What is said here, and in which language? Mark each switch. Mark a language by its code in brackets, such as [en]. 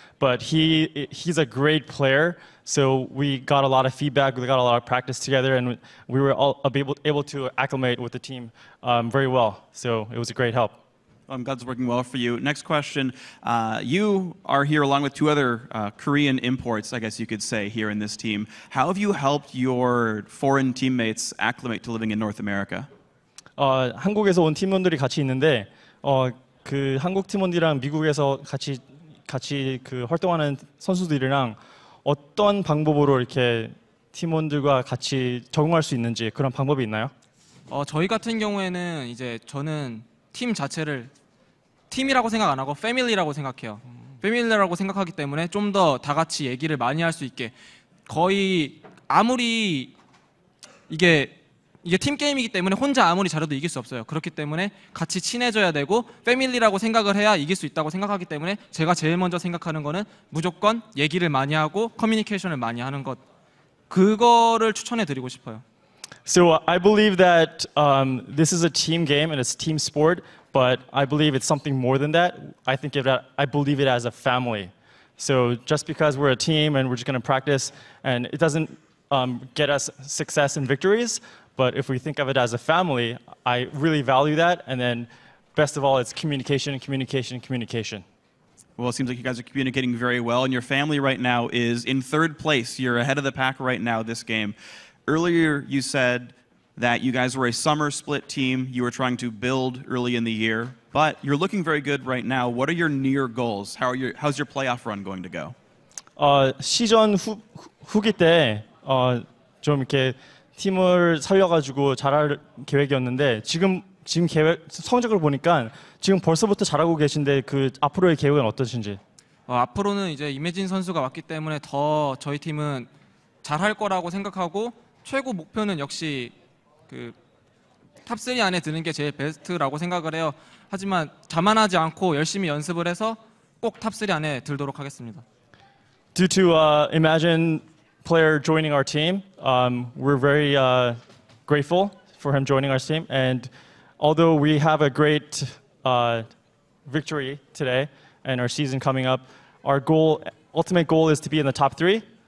[en] But he's a great player, so we got a lot of feedback, we got a lot of practice together, and we were all able to acclimate with the team very well. So it was a great help. I'm glad it's working well for you. Next question. You are here along with two other Korean imports, I guess you could say, here in this team. How have you helped your foreign teammates acclimate to living in North America? [ko] 한국에서 온 팀원들이 같이 있는데 그 한국 팀원들이랑 미국에서 같이 그 활동하는 선수들이랑 어떤 방법으로 이렇게 팀원들과 같이 적응할 수 있는지 그런 방법이 있나요? 저희 같은 경우에는 이제 저는 팀 자체를 팀이라고 생각 안 하고 패밀리라고 생각해요. 패밀리라고 생각하기 때문에 좀 더 다 같이 얘기를 많이 할 수 있게 거의 아무리 이게 팀 게임이기 때문에 혼자 아무리 잘해도 이길 수 없어요. 그렇기 때문에 같이 친해져야 되고 패밀리라고 생각을 해야 이길 수 있다고 생각하기 때문에 제가 제일 먼저 생각하는 거는 무조건 얘기를 많이 하고 커뮤니케이션을 많이 하는 것 그거를 추천해 드리고 싶어요. [en] So I believe that this is a team game and it's a team sport, but I believe it's something more than that. I believe it as a family. So just because we're a team and we're just going to practice and it doesn't get us success and victories, but if we think of it as a family, I really value that. And then best of all, it's communication, communication, communication. Well, it seems like you guys are communicating very well, and your family right now is in third place. You're ahead of the pack right now this game. Earlier, you said that you guys were a summer split team. You were trying to build early in the year, but you're looking very good right now. What are your near goals? How's your playoff run going to go? [ko] 시즌 후기 때 좀 이렇게 팀을 살려가지고 잘할 계획이었는데 지금 성적을 보니까 지금 벌써부터 잘하고 계신데 그 앞으로의 계획은 어떠신지? 앞으로는 이제 이매진 선수가 왔기 때문에 더 저희 팀은 잘할 거라고 생각하고 최고 목표는 역시 그 탑3 안에 드는 게 제일 베스트라고 생각을 해요. 하지만 자만하지 않고 열심히 연습을 해서 꼭 탑3 안에 들도록 하겠습니다. [en] Due to Imagine player joining our team, we're very grateful for him joining our team. And although we have a great victory today and our season coming up, our ultimate goal is to be in the top 3.